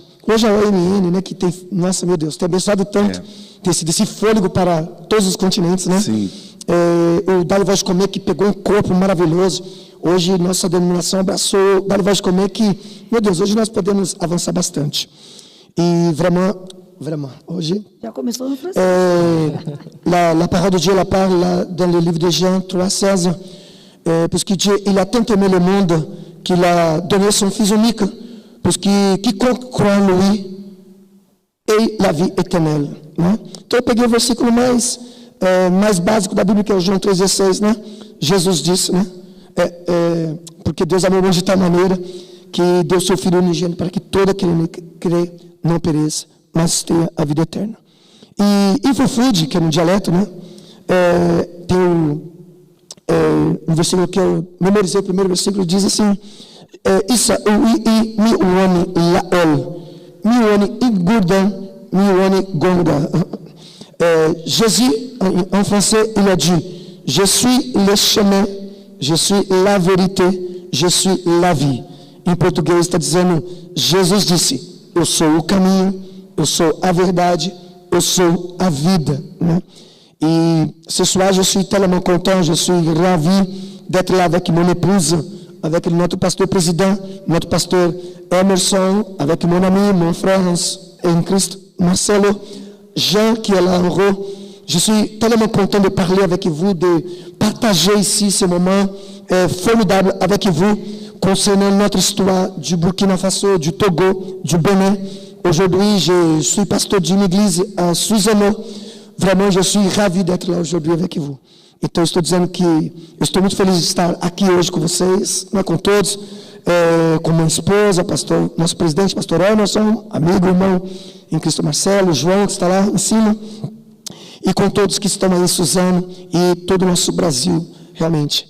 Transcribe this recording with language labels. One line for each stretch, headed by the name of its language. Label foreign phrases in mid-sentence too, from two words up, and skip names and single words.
Portuguese: Hoje a OMN, né, que tem, nossa, meu Deus, tem abençoado tanto, tem sido esse fôlego para todos os continentes, né? Sim. O Dali Voz Comer, que pegou um corpo maravilhoso. Hoje, nossa denominação abraçou o Dali Voz Comer, que, meu Deus, hoje nós podemos avançar bastante. E Vraiment, hoje. Já começou no francês.
French: La parole de Dieu, la parle dans le livre de Jean 3,16, parce que Dieu, il a tant aimé le monde qu'il a donné son Fils unique, parce que quiconque croit en lui ait la vie éternelle.
Portuguese: Né? Então eu peguei o versículo mais básico da Bíblia, que é o João 3,16, né? Jesus disse, né? Porque Deus amou o mundo de tal maneira que deu seu Filho unigênito para que todo aquele que crê não pereça, mas tenha a vida eterna. E Fufude, que é no dialeto, né? Tem um versículo que eu memorizei, o primeiro versículo diz assim:
Fula: Isa mi uani laol, mi uani igurdan, mi uani gonga.
French: Jésus, en français, il a dit: Je suis le chemin, je suis la vérité, je suis la vie.
Portuguese: Em português está dizendo, Jesus disse: eu sou o caminho, eu sou a verdade, eu sou a vida. Né?
French: Et ce soir, je suis tellement content, je suis ravi d'être là avec mon épouse, avec notre pasteur président, notre pasteur Emerson, avec mon ami, mon frère en Christ, Marcelo, Jean qui est là en haut. Je suis tellement content de parler avec vous, de partager ici ce moment formidable avec vous concernant notre histoire du Burkina Faso, du Togo, du Bénin. Aujourd'hui, je suis pasteur d'une église à Suzano. Vraiment, je suis ravi d'être là aujourd'hui avec vous.
Portuguese: Então, estou dizendo que eu estou muito feliz de estar aqui hoje com vocês, né, com todos, com minha esposa, pastor, nosso presidente, pastor Emerson, amigo, irmão em Cristo Marcelo, João, que está lá em cima, e com todos que estão aí em Suzano e todo o nosso Brasil, realmente.